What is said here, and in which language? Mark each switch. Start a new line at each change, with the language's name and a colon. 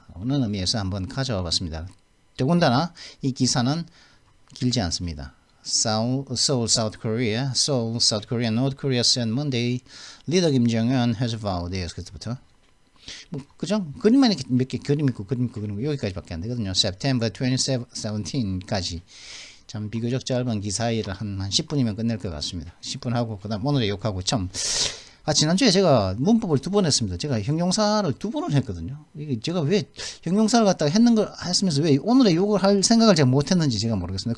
Korean: 어느 의미에서 한번 가져와 봤습니다. 더군다나 이 기사는 길지 않습니다.
English: Seoul, South Korea, North Korea said Monday, leader Kim Jong-un has vowed.
Korean: 그때부터 그죠? 그림만 이렇게 몇 개 그림 있고 여기까지밖에 안 되거든요. September 2017까지 참 비교적 짧은 기사일을 한 10분이면 끝낼 것 같습니다. 10분 하고 그다음 오늘의 욕하고 참. 지난주에 제가 문법을 2번 했습니다. 제가 형용사를 2번을 했거든요. 이게 제가 왜 형용사를 갖다가 했으면서 왜 오늘의 욕을 할 생각을 제가 못했는지 제가 모르겠습니다.